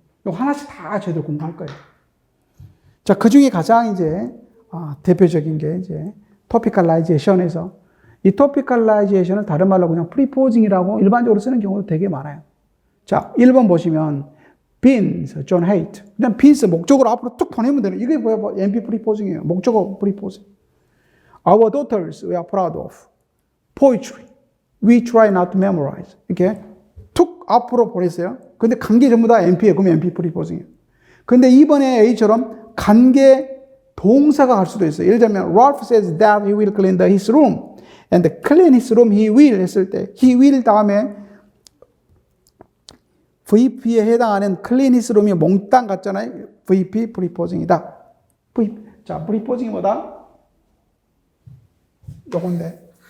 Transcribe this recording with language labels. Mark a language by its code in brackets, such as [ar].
[ko] 이거 하나씩 다 저희들 공부할 거예요. 자, 그 중에 가장 이제 대표적인 게 이제 토피컬라이제이션에서 이 토피컬라이제이션을 다른 말로 그냥 프리포징이라고 일반적으로 쓰는 경우도 되게 많아요. 자, 1번 보시면 [en] beans, John hate. [ko] 그냥 beans 목적으로 앞으로 쭉 보내면 되는 이게 뭐야? NP 프리포징이에요. 목적어 프리포징. [en] Our daughters we are proud of. Poetry. We try not to memorize. [ko] 이렇게 툭 앞으로 보냈어요. 근데 관계 전부 다 NP예요. 그럼 NP 프리포징이에요. 근데 이번에 A처럼 관계 동사가 갈 수도 있어요. 예를 들면 [en] Ralph says that he will clean his room. And clean his room he will [ko] 했을 때 [en] he will [ko] 다음에 VP에 해당하는 클리니스룸이 몽땅 같잖아요. VP 프리포징이다. 자, 프리포징이 뭐다? 요건데.